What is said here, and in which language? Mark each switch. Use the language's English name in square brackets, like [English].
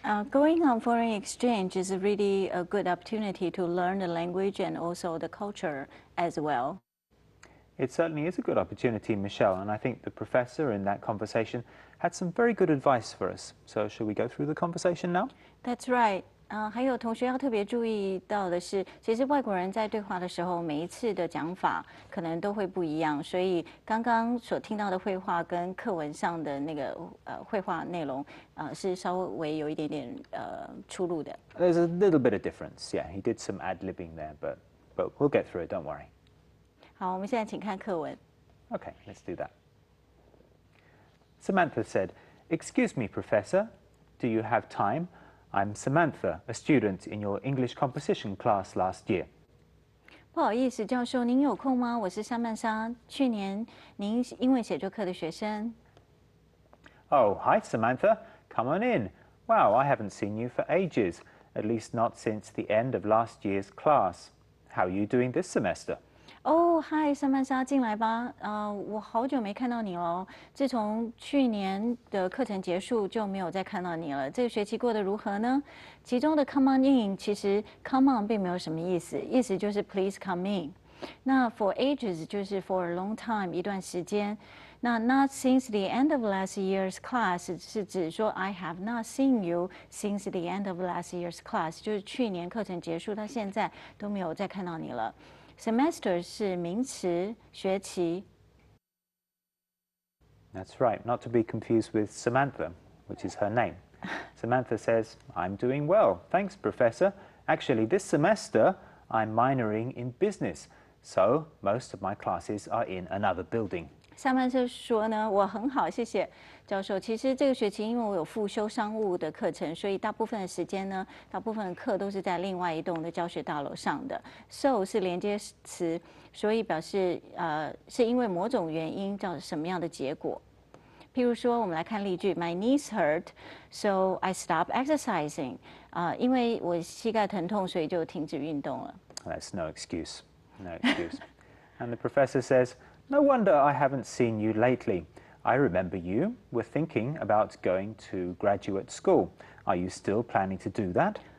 [English] Going on foreign exchange is really a good opportunity to learn the language and also the culture as well. It certainly is a good opportunity, Michelle, and I think the professor in that conversation had some very good advice for us. So shall we go through the conversation now? That's right. [Chinese] 还有同学要特别注意到的是，其实外国人在对话的时候，每一次的讲法可能都会不一样，所以刚刚所听到的绘画跟课文上的那个绘画内容，是稍微有一点点出入的。 [English] There's a little bit of difference. Yeah, he did some ad-libbing there, but we'll get through it. Don't worry. [Chinese] 好，我们现在请看课文。 [English] Okay, let's do that. Samantha said, "Excuse me, Professor, do you have time? I'm Samantha, a student in your English composition class last year." [Chinese] 不好意思，教授，您有空吗？我是莎曼莎，去年您英文写作课的学生。 [English] Oh, hi, Samantha. Come on in. Wow, I haven't seen you for ages, at least not since the end of last year's class. How are you doing this semester? [Chinese] 哦，嗨，莎曼莎，进来吧。我好久没看到你了。自从去年的课程结束，就没有再看到你了。这个学期过得如何呢？其中的 [English] come on in， [Chinese] 其实 [English] come on [Chinese] 并没有什么意思，意思就是 [English] please come in。 [Chinese] 那 [English] for ages [Chinese] 就是 [English] for a long time [Chinese] 一段时间。那 [English] not since the end of last year's class [Chinese] 是指说 [English] I have not seen you since the end of last year's class， [Chinese] 就是去年课程结束到现在都没有再看到你了。 Semester 是名词，学期。 [English] That's right, not to be confused with Samantha, which is her name. Samantha says, "I'm doing well, thanks, Professor. Actually, this semester, I'm minoring in business, so most of my classes are in another building." [Chinese] 萨曼莎说呢，我很好，谢谢教授。其实这个学期因为我有复修商务的课程，所以大部分的时间呢，大部分的课都是在另外一栋的教学大楼上的。 So 是连接词，所以表示是因为某种原因造成什么样的结果。譬如说，我们来看例句 [English] ：My knees hurt, so I stopped exercising. [Chinese] 因为我膝盖疼痛，所以就停止运动了。 [English] That's no excuse. No excuse. And the professor says, "No wonder I haven't seen you lately. I remember you were thinking about going to graduate school. Are you still planning to do that?"